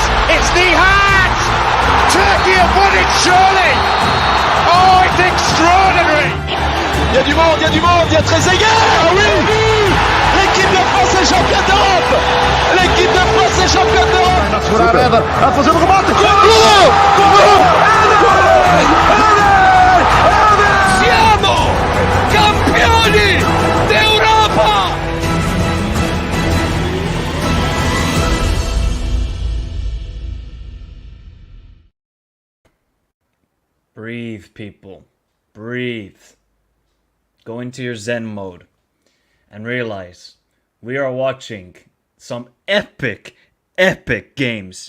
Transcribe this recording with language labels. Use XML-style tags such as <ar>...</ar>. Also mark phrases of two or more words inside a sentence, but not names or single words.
<en>It's Nihat! Turkey have won it, surely! Oh, it's extraordinary!</en> <fr>Il y a du monde, il y a du monde, il y a Trezeguet. Ah oui! L'équipe de France est championne d'Europe! L'équipe de France est championne d'Europe!</fr> <pt>A fazer o remate!</pt> <it>Siamo campioni d'Europa!</it> <en>Breathe, people. Breathe. Go into your Zen mode and realize we are watching some epic games.</en>